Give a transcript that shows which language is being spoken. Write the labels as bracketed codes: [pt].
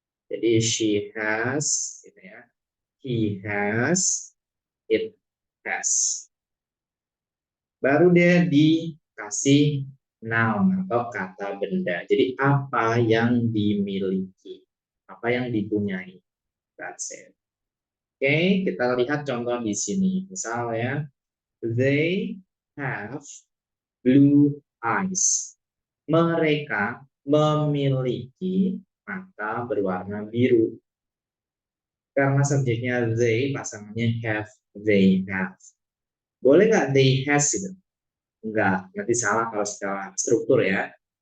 [id] Jadi [en] she has, [id] gitu ya. [en] He has, it has. [id] Baru dia dikasih noun atau kata benda. Jadi apa yang dimiliki, apa yang dipunyai. [en] That's it. [id] Oke, kita lihat contoh di sini. Misal ya, [en] they have blue eyes. [id] Mereka memiliki mata berwarna biru. Karena subjeknya they, pasangannya have, they have. Boleh nggak they has gitu? Enggak, nanti salah kalau secara struktur ya.